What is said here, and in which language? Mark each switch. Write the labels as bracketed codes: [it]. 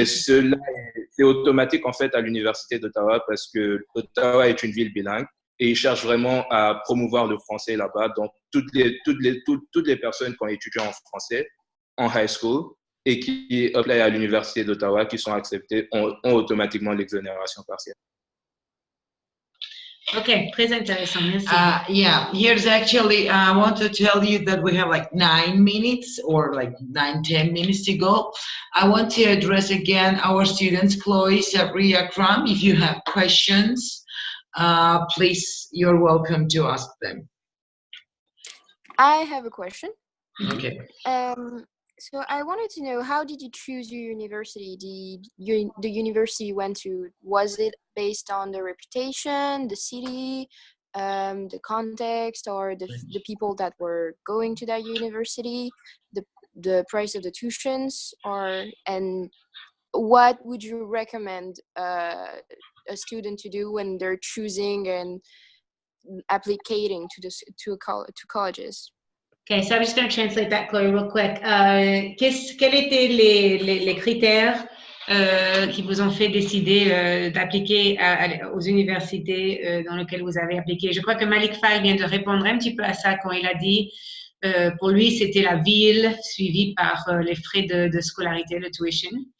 [fr] Et cela, c'est automatique en fait à l'Université d'Ottawa parce que Ottawa est une ville bilingue et ils cherchent vraiment à promouvoir le français là-bas. Donc, toutes les personnes qui ont étudié en français en high school et qui appellent à l'Université d'Ottawa, qui sont acceptées, ont automatiquement l'exonération partielle. Okay, très intéressant. Merci. [en] Yeah, here's actually, I want to tell you that we have like 9 minutes or like 9-10 minutes to go. I want to address again our students, Chloe, Sabri, Akram. If you have questions, please, you're welcome to ask them. I have a question. Okay. So I wanted to know, how did you choose your university? The university you went to, was it based on the reputation, the city, the context, or the people that were going to that university, the price of the tuitions, and what would you recommend a student to do when they're choosing and applicating to colleges? Okay, so I'm just going to translate that, Chloe, real quick. [fr] Quels étaient les critères qui vous ont fait décider d'appliquer aux universités dans lesquelles vous avez appliqué? Je crois que Malik Fall vient de répondre un petit peu à ça quand il a dit, pour lui, c'était la ville suivie par les frais de scolarité, le tuition.